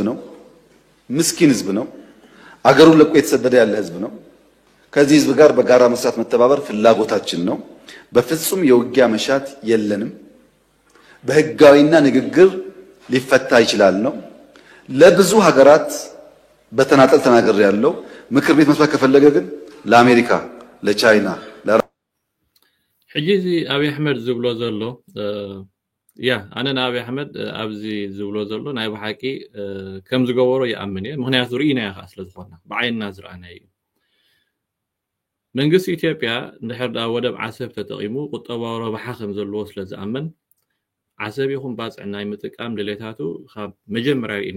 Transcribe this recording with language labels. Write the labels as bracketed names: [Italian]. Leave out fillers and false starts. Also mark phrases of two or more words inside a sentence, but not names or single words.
[Amharic] ነው፣ ምስኪን ህዝብ ነው፣ አገሩን ለቆ የተሰደደ ያለ ህዝብ ነው። ከዚህ ህዝብ ጋር በጋራ መስራት መተባበር ፍላጎታችን ነው። በፍጹም የውጊያ መሻት የለንም። በህጋዊና ንግግር ሊፈታ ይችላል ነው። ለብዙ ሀገራት በተናጠል ተናገር ያለው ምክር ቤት መስራት ከፈለገ ግን ለአሜሪካ ለቻይና [Tigrinya] ሕጂዚ አብይ አሕመድ ዝብሎ ዘሎ አነ አብይ አሕመድ ኣብዚ ዝብሎ ዘሎ ናይ ባሓቂ ከም ዝገበሮ ይኣምን እየ። ምክንያቱ ርኢና ኢኻ ስለ ዝኾና ብዓይንና ዝረኣና እዩ። መንግስቲ ኢትዮጵያ እንድሕር ዳ ወደብ ዓሰብ ተጠቂሙ ቁጠባዊ ረብሓ ከም ዘለዎ ስለ ዝኣምን ዓሰብ ይኹን ባፅዕ ናይ ምጥቃም ድሌታቱ ካብ መጀመርያ ርኢና